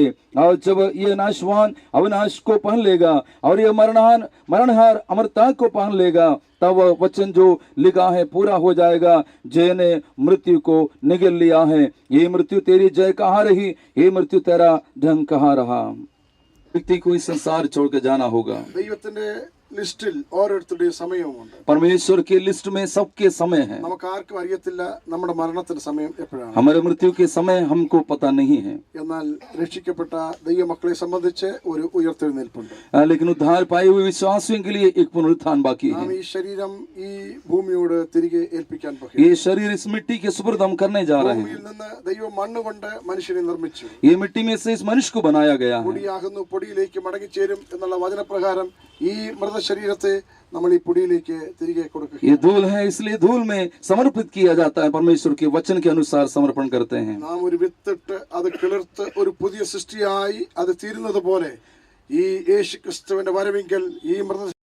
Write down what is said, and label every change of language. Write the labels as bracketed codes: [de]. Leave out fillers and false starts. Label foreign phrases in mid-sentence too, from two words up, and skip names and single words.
[hi] और जब यह नाशवान अविनाश को पहन लेगा और यह मरणहार अमरता को पहन लेगा, तब वह वचन जो लिखा है पूरा हो जाएगा, जय ने मृत्यु को निगल लिया है. ये मृत्यु तेरी जय कहाँ रही? ये मृत्यु तेरा ढंग कहाँ रहा? व्यक्ति को इस संसार छोड़कर जाना होगा. [ml] ദൈവത്തിന്റെ ലിസ്റ്റിൽ ഓരോരുത്തരുടെയും സമയവുമുണ്ട്. [hi] परमेश्वर के लिस्ट में सबके समय है. [ml] നമുക്ക് ആർക്കും അറിയത്തില്ല നമ്മുടെ മരണത്തിന്റെ സമയം എപ്പോഴാണ്. [hi] हमारे मृत्यु के समय हमको पता नहीं है. [ml] എന്നാൽ രക്ഷിക്കപ്പെട്ട ദൈവമക്കളെ സംബന്ധിച്ച് ഒരു ഉയർത്തെഴുന്നേൽപ്പുണ്ട്. [hi] लेकिन उद्धार पाए हुए विश्वासियों के लिए एक पुनरुत्थान बाकी है. [ml] നാം ഈ ശരീരം ഈ ഭൂമിയോട് തിരികെ ഏൽപ്പിക്കാൻ പോകുന്നു. [hi] ये शरीर इस मिट्टी के सुपुर्द हम करने जा रहे हैं. [ml] ഭൂമിയിൽ നിന്ന് ദൈവം മണ്ണ് കൊണ്ട് മനുഷ്യനെ നിർമ്മിച്ചു. [hi] ये मिट्टी में से इस मनुष्य को बनाया गया है. [ml] പൊടിയാകുന്നു, പൊടിയിലേക്ക് മടങ്ങിച്ചേരും എന്നുള്ള വചനപ്രകാരം ഈ മൃതശരീരത്തെ നമ്മൾ ഈ പൊടിയിലേക്ക് തിരികെ കൊടുക്കുക. [hi] ये धूल है, इसलिए धूल में समर्पित किया जाता है. परमेश्वर के वचन के अनुसार समर्पण करते हैं. [ml] നാം ഒരു വിത്തിട്ട് അത് കിളിർത്ത് ഒരു പുതിയ സൃഷ്ടിയായി അത് തീരുന്നത് പോലെ ഈ യേശു ക്രിസ്തുവിന്റെ വരവെങ്കിൽ ഈ മൃത